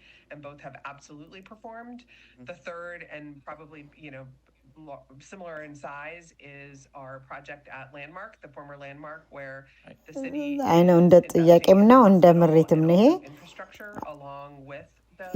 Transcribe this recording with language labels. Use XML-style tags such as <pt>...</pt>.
<en>and both have absolutely performed. The third and probably, similar in size is our project at Landmark, the former Landmark, where the city I know</en> <am>እንደ ጥያቄም ነው እንደ ምሪትም ነው ይሄ infrastructure along with the</am>